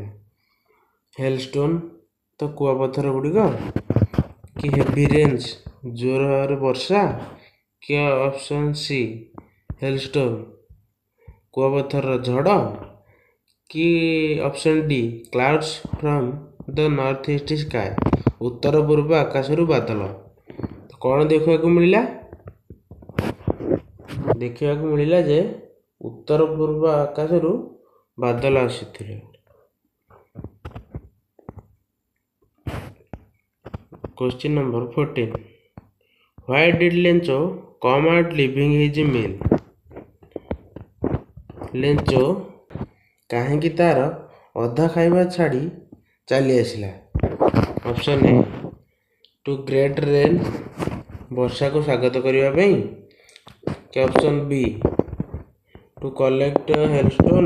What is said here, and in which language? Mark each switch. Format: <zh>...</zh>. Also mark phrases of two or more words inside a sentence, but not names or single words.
<or>ହେଲଷ୍ଟୋନ୍, ତ କୁଆପଥର ଗୁଡ଼ିକ, କି</or> <en>heavy rains</en> <or>ଜୋରରେ ବର୍ଷା, କି</or> <en>option C hailstone</en> <or>କୁଆପଥରର ଝଡ଼, କି</or> <en>option D clouds from the north east sky,</en> <or>ଉତ୍ତର ପୂର୍ବ ଆକାଶରୁ ବାଦଲ। କ'ଣ ଦେଖିବାକୁ ମିଳିଲା? ଦେଖିବାକୁ ମିଳିଲା ଯେ ଉତ୍ତର ପୂର୍ବ ଆକାଶରୁ ବାଦଲ ଆସୁଥିଲେ।</or> <en>Question number 14. Why did ଲେଞ୍ଚୋ come out leaving his meal?</en> <or>ଲେଞ୍ଚୋ କାହିଁକି ତାର ଅଧା ଖାଇବା ଛାଡ଼ି ଚାଲି ଆସିଲା?</or> <en>option A to great rain,</en> <or>ବର୍ଷାକୁ ସ୍ୱାଗତ କରିବା ପାଇଁ, କି</or> <en>option B to collect hailstone,</en>